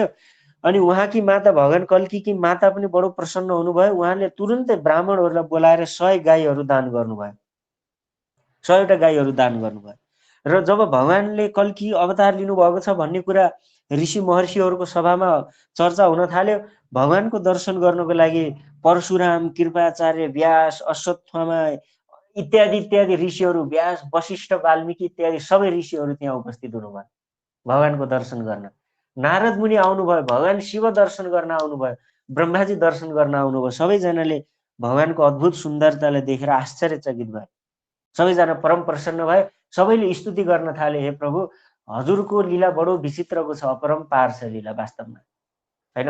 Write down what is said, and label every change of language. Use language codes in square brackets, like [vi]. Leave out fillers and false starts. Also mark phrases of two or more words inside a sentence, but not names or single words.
[ne] अनि उहाँकी माता भगवान कल्कीकी माता पनि बडो प्रसन्न हुनुभयो। उहाँले तुरुन्तै ब्राह्मणहरूलाई बोलाएर 100 गाईहरू दान गर्नुभयो, 100वटा गाईहरू दान गर्नुभयो। र जब भगवानले कल्की अवतार लिनुभएको छ भन्ने कुरा ऋषि महर्षिहरूको सभामा चर्चा हुन थाल्यो, भगवानको दर्शन गर्नको लागि परशुराम, कृपाचार्य, व्यास, अश्वत्थामा इत्यादि इत्यादि ऋषिहरू, व्यास, वशिष्ठ, वाल्मीकि इत्यादि सबै ऋषिहरू त्यहाँ उपस्थित हुनुभयो भगवानको दर्शन गर्न। नारद मुनि आउनुभयो, भगवान शिव दर्शन गर्न आउनुभयो, ब्रह्माजी दर्शन गर्न आउनुभयो। सबैजनाले भगवानको अद्भुत सुन्दरतालाई देखेर आश्चर्यचकित भए। सबैजना परम प्रसन्न भए। सबैले स्तुति गर्न थाले, हे प्रभु, हजुरको लीला बडो विचित्रको छ, अपरम्पार छ लीला वास्तवमा होइन।